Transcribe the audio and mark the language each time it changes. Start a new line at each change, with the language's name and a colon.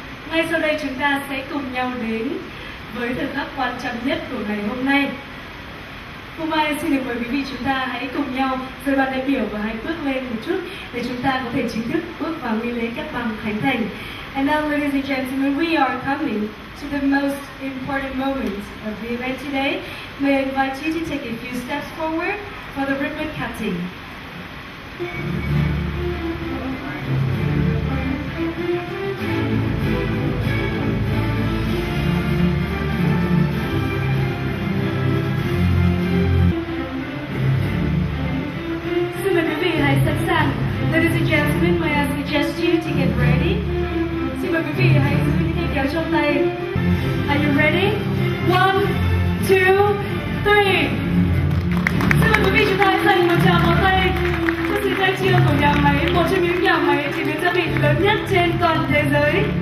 Vietnamese: ngay sau đây chúng ta sẽ cùng nhau đến với thời khắc quan trọng nhất của ngày hôm nay. Hôm nay xin được mời quý vị chúng ta hãy cùng nhau rời ban đại biểu và hãy bước lên một chút để chúng ta có thể chính thức bước vào nghi lễ cắt băng khánh thành.
English: And now, ladies and gentlemen, we are coming to the most important moment of the event today. May I invite you to take a few steps forward for the ribbon cutting.
Vietnamese: Xin mời quý vị hãy sẵn sàng.
English: Ladies and gentlemen, may I suggest you to get ready?
Vietnamese: Xin mời quý vị hãy giữ những cây kéo trong tay.
English: Are you ready?
Vietnamese: 1, 2, 3. Xin mời quý vị chúng ta hãy dành một tràng pháo tay cho sự khai trương của nhà máy, một trong những nhà máy chế biến gia vị lớn nhất trên toàn thế giới.